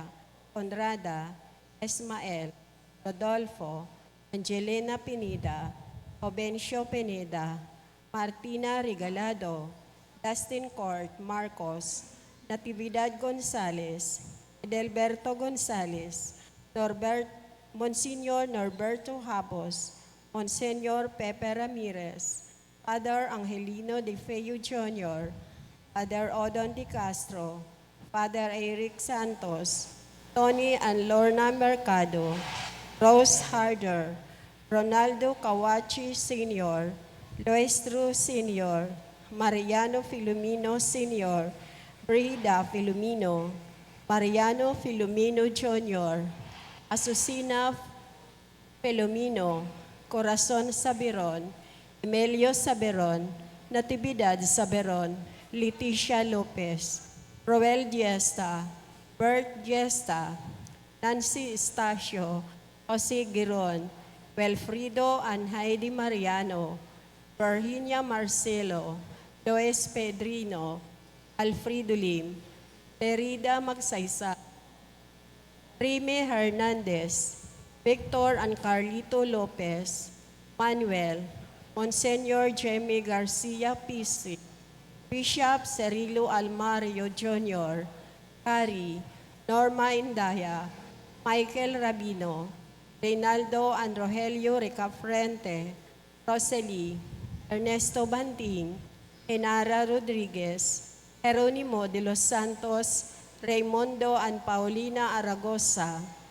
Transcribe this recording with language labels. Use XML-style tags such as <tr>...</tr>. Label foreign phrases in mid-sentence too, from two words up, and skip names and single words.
<en>Conrada, Esmael, Rodolfo, Angelina Pineda, Obencio Pineda, Martina Regalado, Dustin Court Marcos, Natividad Gonzales, Edelberto Gonzales, Monsignor Norberto Habos, Monsignor Pepe Ramirez, Father Angelino de Feo Jr., Father Odon de Castro, Father Eric Santos, Tony and Lorna Mercado, Rose Harder, Ronaldo Kawachi Sr., Luis True Sr., Mariano Filomeno Sr., Brida Filomeno, Mariano Filomeno Jr., Asusina Filomeno, Corazon Saberon, Emilio Saberon, Natividad Saberon, Leticia Lopez, Roel Diesta, Bert Diesta, Nancy Estacio, Jose Giron, Wilfrido and Heidi Mariano, Virginia Marcelo, Lois Pedrino, Alfredo Lim, Terida Magsaysa, Rime Hernandez, Victor and Carlito Lopez, Manuel, Monsignor Jamie Garcia Pisi, Bishop Cirilo Almario Jr., Cari, Norma Indaya, Michael Rabino, Reynaldo and Rogelio Recafrente, Rosely, Ernesto Banting, Enara Rodriguez, Jeronimo de los Santos, Raimundo and Paulina Aragosa,</en>